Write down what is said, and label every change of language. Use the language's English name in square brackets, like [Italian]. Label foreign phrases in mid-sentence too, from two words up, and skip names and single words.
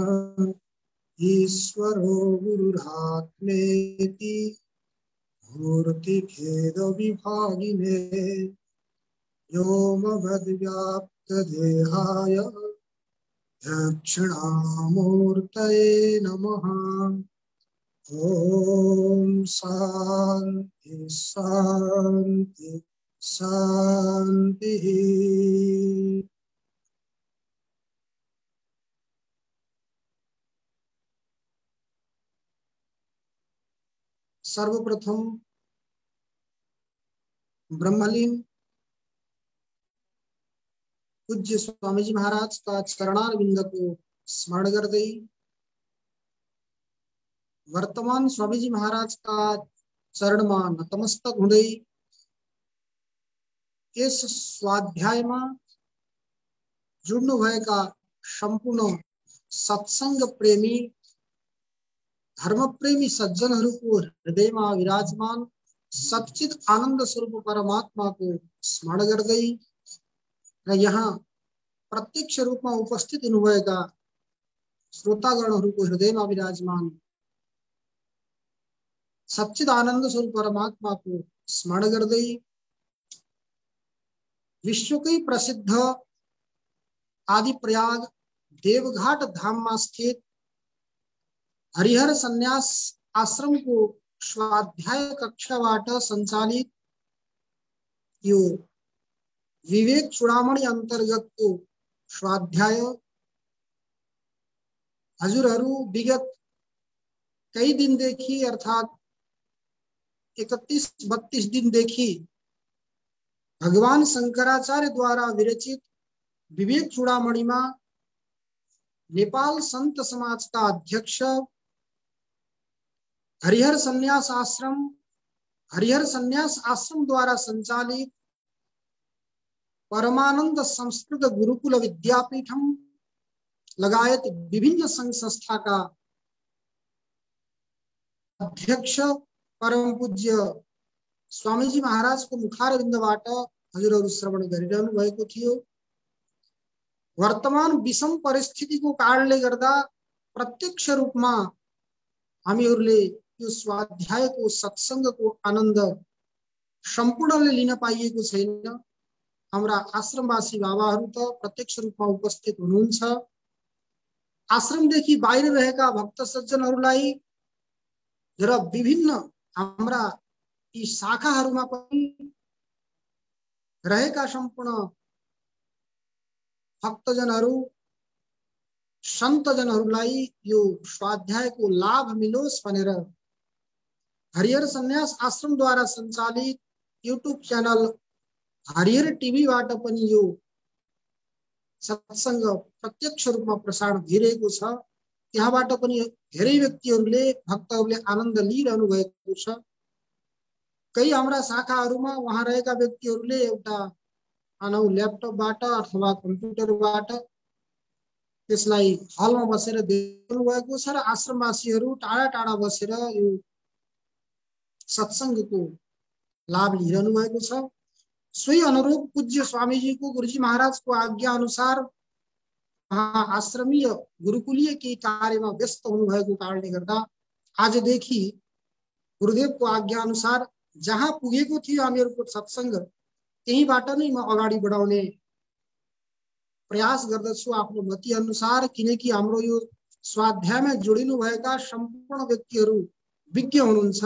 [Sanskrit] ईश्वरो गुरुरात्मेति मूर्तिभेदविभागिने व्योमवद्व्याप्तदेहाय दक्षिणामूर्तये नमः। ॐ शान्ति शान्ति शान्तिः। [Hindi] सर्वप्रथम ब्रह्मलीन पूज्य स्वामी जी महाराज का चरणारविंद को स्मरण करते वर्तमान स्वामी जी महाराज का चरण में नतमस्तक हुँदै [Nepali] यस स्वाध्यायमा जुड्नु भएका सम्पूर्ण सत्संग प्रेमी धर्म प्रेमी सज्जनहरूको हृदयमा विराजमान सच्चित आनंद स्वरूप परमात्मा को स्मरण गर्दै र यहाँ प्रत्यक्ष रूपमा उपस्थित हुनुभएका श्रोतागणहरूको हृदयमा विराजमान सच्चित आनंद स्वरूप परमात्मा को स्मरण गर्दै विश्वकै प्रसिद्ध आदि प्रयाग देवघाट धाममा स्थित हरिहर सन्यास आश्रम को स्वाध्याय कक्षाबाट सञ्चालित यो विवेक चूडामणि अंतर्गत को स्वाध्याय हजुरहरू विगत कई दिनदेखि अर्थात 31-32 दिनदेखि भगवान शंकराचार्य द्वारा विरचित विवेक चूडामणि [Hindi] में नेपाल संत समाज का अध्यक्ष [Nepali] हरिहर सन्यास आश्रम द्वारा संचालित परमानंद संस्कृत गुरुकुल विद्यापीठम लगायत विभिन्न संघ संस्था का अध्यक्ष परम पूज्य स्वामीजी महाराज को मुखारविन्दबाट हजुरहरू श्रवण गरिरहनु भएको थियो। वर्तमान विषम परिस्थिति को कारणले गर्दा प्रत्यक्ष रूपमा हामीहरूले यो स्वाध्याय को सत्संग को आनंद सम्पूर्णले लिन पाइएको छैन। हाम्रा आश्रमवासी बाबाहरू त प्रत्यक्ष रूपमा उपस्थित हुनुहुन्छ। आश्रमदेखि बाहिर रहेका भक्त सज्जनहरूलाई र विभिन्न हाम्रा यी शाखाहरूमा पनि रहेका सम्पूर्ण भक्तजनहरू सन्तजनहरूलाई यो स्वाध्याय को लाभ मिलोस् भनेर हरिहर सन्यास आश्रम द्वारा संचालित यूट्यूब चैनल हरिहर टीवी बाट पनि यो सत्संग प्रत्यक्ष रूपमा प्रसारण भइरहेको छ। त्यहाँबाट पनि धेरै व्यक्तिहरूले भक्तहरूले आनन्द लिइरहनु भएको छ। कई हाम्रा शाखाहरूमा वहाँ रहेका व्यक्तिहरूले एउटा मानौ ल्यापटपबाट अथवा कम्प्युटरबाट त्यसलाई हलमा बसेर देख्नु भएको छ र आश्रमवासीहरू टाढा टाढा बसेर यो सत्संगको लाभ लिइरहनु भएको छ। सोही अनुरूप पूज्य स्वामीजी को गुरुजी महाराज को आज्ञा अनुसार आश्रमीय गुरुकुलीय [Hindi] के कार्य में [Nepali] व्यस्त हुनु भएको कारणले गर्दा आजदेखि गुरुदेव को आज्ञा अनुसार जहाँ पुगेको थियो हामीहरूको सत्संग त्यहीबाट नै म अगाडि बढाउने प्रयास गर्दछु आफ्नो मति अनुसार। किनकि हाम्रो यो स्वाध्यायमा जोडिनु भएका सम्पूर्ण व्यक्तिहरू विज्ञ हुनुहुन्छ।